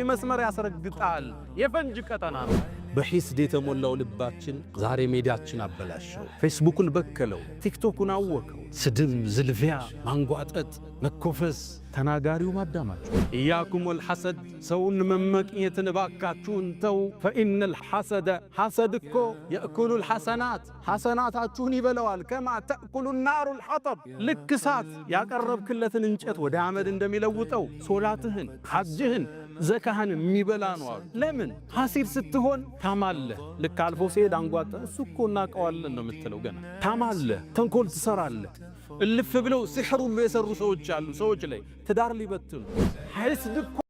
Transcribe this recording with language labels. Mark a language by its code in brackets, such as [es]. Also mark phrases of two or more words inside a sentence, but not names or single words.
[am] መስመር ያስረግጣል የፈንጅ ቀጠና ነው በሕስድ የተሞላው ልባችን ዛሬ ሜዳችን አበላሸው ፌስቡክን በከለው ቲክቶክን አወከው ስድብ ዝልፊያ ማንጓጠጥ መኮፈስ ተናጋሪው ማዳማቸው [ar] إياكم والحسد [am] ሰውን መመቅኘትን ባካችሁን ተው [ar] فإن الحسد [am] ሐሰድኮ [ar] يأكل الحسنات [am] ሐሰናታችሁን ይበላዋል [ar] كما تأكل النار الحطب [am] ልክሳት ያቀረብክለትን እንጨት ወደ አመድ እንደሚለውጠው ሶላትህን ሐጅህን ዘካህን የሚበላ ነው ለምን ሐሲድ ስትሆን ታማለህ ልክ አልፎ ሲሄድ አንጓጣ እሱኮ እናቀዋለን ነው የምትለው ገና ታማለህ ተንኮል ትሰራለህ እልፍ ብለው ሲሕሩ የሰሩ ሰዎች አሉ ሰዎች ላይ ትዳር ሊበትኑ ሕስድ